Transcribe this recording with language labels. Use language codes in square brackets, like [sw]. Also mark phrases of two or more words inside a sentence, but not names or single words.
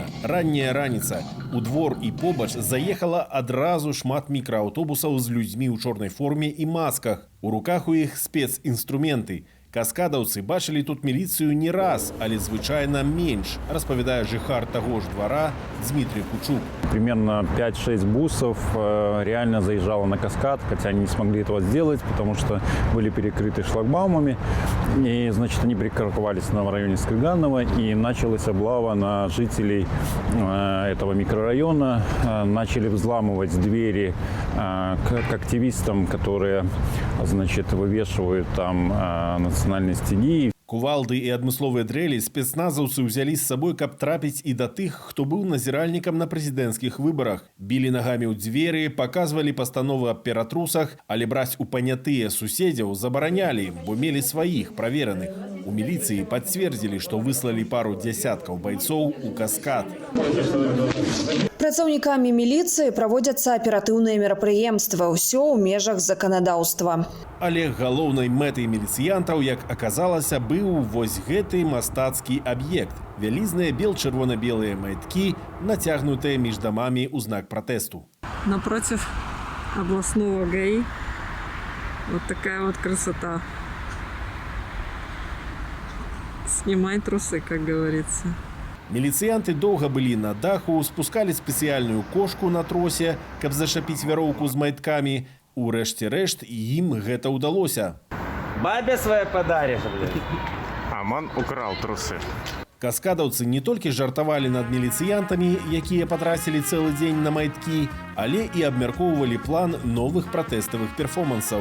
[be] Ранняя раніца. У двор і побач заехала адразу шмат мікрааўтобусаў з людзьмі ў чорнай форме і масках. У руках у іх спецінструменты. Каскадаўцы бачылі тут міліцыю не раз, але звычайна менш, распавядае жыхар таго ж двора Дмитрий Кучук. [ru] Примерно 5-6 бусов реально заезжало на Каскад, хотя они не смогли этого сделать, потому что были перекрыты шлагбаумами. И, значит, они припарковались в районе Скрыганова, и началась облава на жителей этого микрорайона. Начали взламывать двери к активистам, которые, значит, вывешивают там национальности. [be] Кувалды і адмысловыя дрэлі спецназаўцы ўзялі з сабой, каб трапіць і да тых, хто быў назіральнікам на прэзідэнцкіх выбарах. Білі нагамі ў дзверы, паказвалі пастановы аб ператрусах, але браць у панятыя суседзяў забаранялі, бо мелі сваіх правераных. У міліцыі пацвердзілі, што выслалі пару дзясяткаў байцоў у Каскад. Працаўнікамі міліцыі праводзяцца аператыўныя мерапрыемствы, ўсё ў межах заканадаўства. Але галоўнай мэтай міліцыянтаў, як аказалася, быў вось гэты мастацкі аб'ект. Вялізныя бел-чырвона-белыя маяткі, нацягнутыя між дамамі ў знак пратэсту. [ru] Напротив областного ГАИ вот такая вот красота. Снимай трусы, как говорится. [be] Міліцыянты доўга былі на даху, спускалі спецыяльную кошку на тросе, каб зашапіць вяроўку з майткамі. У рэшце рэшт ім гэта ўдалося. [ru] Бабе свае падариш, блядь. Аман украл трусы. [be] Каскадаўцы не толькі жартавалі над міліцыянтамі, якія патрацілі цэлы дзень на майткі, але і абмяркоўвалі план новых пратэставых перформансаў.